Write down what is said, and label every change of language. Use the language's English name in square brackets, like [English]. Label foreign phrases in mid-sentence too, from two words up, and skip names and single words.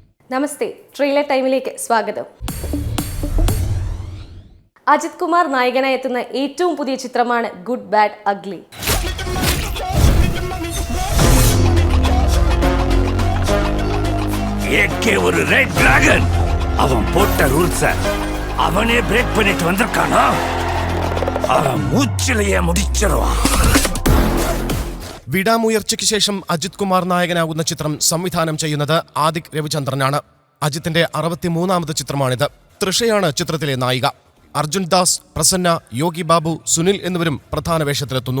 [Malayalam] നമസ്തേ, ട്രെയിലർ ടൈമിലേക്ക് സ്വാഗതം. അജിത് കുമാർ നായകനായി എത്തുന്ന ഏറ്റവും പുതിയ ചിത്രമാണ് ഗുഡ് ബാഡ് അഗ്ലി. [Tamil] ஒரு [English] red dragon [Tamil] அவன் போட்ட ரூல்ஸ அவனே பிரேக் பண்ணிட்டு வந்திருக்கானா? அவன் மூச்சிலேயே முடிச்சிருவான். [Malayalam] വിടാമുയർച്ചയ്ക്ക് ശേഷം അജിത് കുമാർ നായകനാകുന്ന ചിത്രം സംവിധാനം ചെയ്യുന്നത് ആദിക് രവിചന്ദ്രനാണ്. അജിത്തിന്റെ 63ാമത് ചിത്രമാണിത്. തൃഷയാണ് ചിത്രത്തിലെ നായിക. അർജുൻ ദാസ്, പ്രസന്ന, യോഗി ബാബു, സുനിൽ എന്നിവരും പ്രധാന വേഷത്തിലെത്തുന്നു.